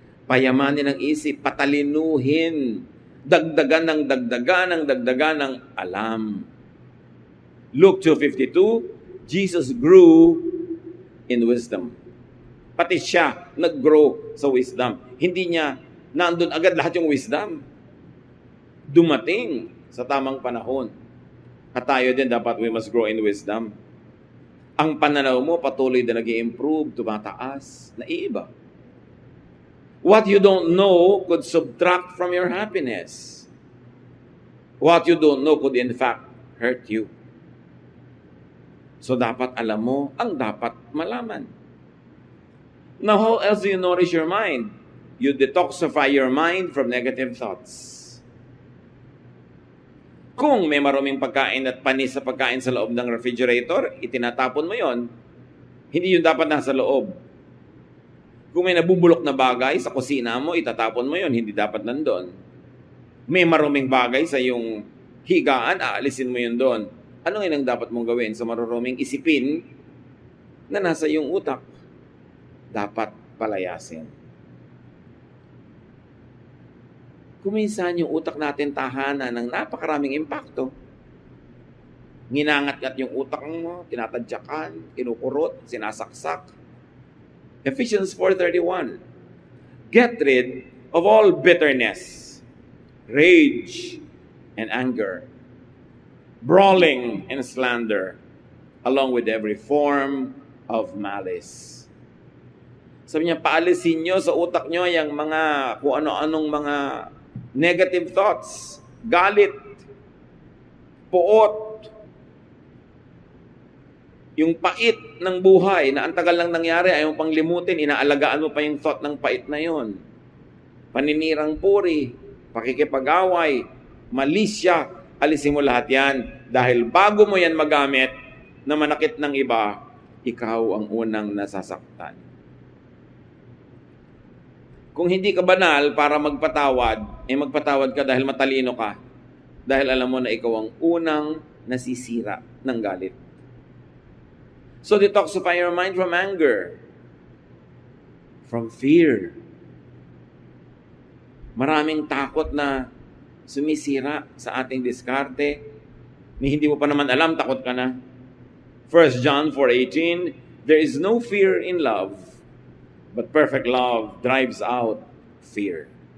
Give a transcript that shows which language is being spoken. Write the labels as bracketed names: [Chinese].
[Filipino] Payamanin ang isip, patalinuhin, dagdagan ng alam. [English] Luke 2:52, Jesus grew in wisdom. [Filipino] Pati siya nag-grow sa wisdom. Hindi niya nandun agad lahat yung wisdom. Dumating sa tamang panahon. At tayo din dapat [English] we must grow in wisdom. [Filipino] Ang pananaw mo patuloy na nag-i-improve, tumataas, naiiba. [English] What you don't know could subtract from your happiness. What you don't know could in fact hurt you. [Filipino] So dapat alam mo ang dapat malaman. [English] Now how else do you nourish your mind? You detoxify your mind from negative thoughts. [Filipino] Kung may maruming pagkain at panis sa pagkain sa loob ng refrigerator, itinatapon mo yon. Hindi yun dapat nasa loob. Kung may nabubulok na bagay sa kusina mo, itatapon mo yon. Hindi dapat nandun. May maruming bagay sa iyong higaan, aalisin mo yun doon. Ano ang dapat mong gawin sa maruruming isipin na nasa iyong utak? Dapat palayasin. Kuminsan yung utak natin tahanan ng napakaraming impakto. Nginangat-ngat yung utak mo, tinatadyakan, kinukurot, sinasaksak. [English] Ephesians 4:31. Get rid of all bitterness, rage, and anger, brawling and slander, along with every form of malice. [Filipino] Sabi niya, paalisin nyo sa utak nyo yung mga kung ano-anong mga negative thoughts, galit, puot, yung pait ng buhay na ang tagal lang nangyari, ayaw pang limutin, inaalagaan mo pa yung thought ng pait na yon. Paninirang puri, pakikipag-away, malisya, alisin mo lahat yan. Dahil bago mo yan magamit na manakit ng iba, ikaw ang unang nasasaktan. Kung hindi ka banal para magpatawad, magpatawad ka dahil matalino ka. Dahil alam mo na ikaw ang unang nasisira ng galit. [English] So detoxify your mind from anger, from fear. [Filipino] Maraming takot na sumisira sa ating diskarte. Hindi mo pa naman alam, takot ka na. [English] 1 John 4:18, there is no fear in love, but perfect love drives out fear.